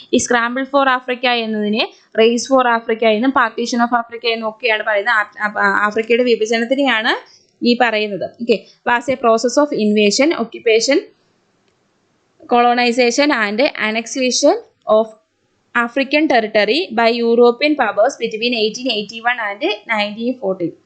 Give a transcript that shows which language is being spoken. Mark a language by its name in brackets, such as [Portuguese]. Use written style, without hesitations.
[Malayalam] ഈ scramble for Africa എന്നതിനെ [English] race for Africa [Malayalam] എന്നും [English] partition of Africa [Malayalam] എന്നും ഒക്കെയാണ് പറയുന്നത്. ആഫ്രിക്കയുടെ വിഭജനത്തിനെയാണ് ഈ പറയുന്നത്. [English] Okay, was a process of invasion, occupation, colonization and annexation of African territory by European powers between 1881 and 1914.